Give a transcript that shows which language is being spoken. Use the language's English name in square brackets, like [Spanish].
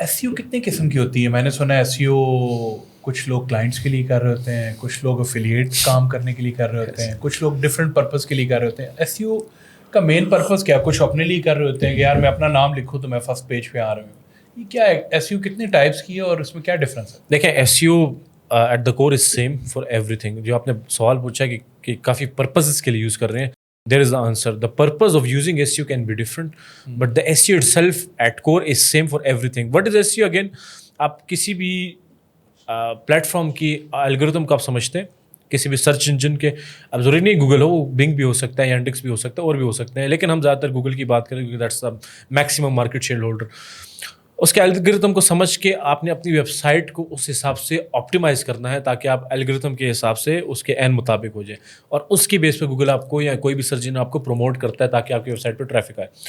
[Urdu] SEO کتنے قسم کی ہوتی ہے؟ میں نے سنا ہے SEO کچھ لوگ کلائنٹس کے لیے کر رہے ہوتے ہیں, کچھ لوگ افیلیٹ کام کرنے کے لیے کر رہے ہوتے ہیں, کچھ لوگ ڈفرینٹ پرپز کے لیے کر رہے ہوتے ہیں. SEO کا مین پرپز کیا؟ کچھ اپنے لیے کر رہے ہوتے ہیں کہ یار میں اپنا نام لکھوں تو میں فرسٹ پیج پہ آ رہا ہوں. یہ کیا ہے SEO, کتنے ٹائپس کی ہے اور اس میں کیا ڈفرینس ہے؟ دیکھیں [English] SEO at the core is same for everything. [Urdu] جو آپ نے سوال پوچھا کہ کافی پرپزز کے لیے یوز کر رہے ہیں, [English] There is the answer. The purpose of using SEO can be different, but the SEO itself at core is same for everything. What is SEO again? [Urdu] آپ کسی بھی پلیٹ فارم کی الگوریتم کو آپ سمجھتے ہیں, کسی بھی سرچ انجن کے, اب ضروری نہیں گوگل ہو, وہ بنگ بھی ہو سکتا ہے, ینڈیکس بھی ہو سکتا ہے, اور بھی ہو سکتے ہیں, لیکن ہم زیادہ تر گوگل کی بات کریں کیونکہ [English] That's the maximum market share holder. [Urdu] اس کے الگوریتم کو سمجھ کے آپ نے اپنی ویب سائٹ کو اس حساب سے آپٹیمائز کرنا ہے تاکہ آپ الگوریتم کے حساب سے اس کے عین مطابق ہو جائے, اور اس کی بیس پہ گوگل آپ کو یا کوئی بھی سرچ انجن آپ کو پروموٹ کرتا ہے تاکہ آپ کی ویب سائٹ پہ ٹریفک آئے.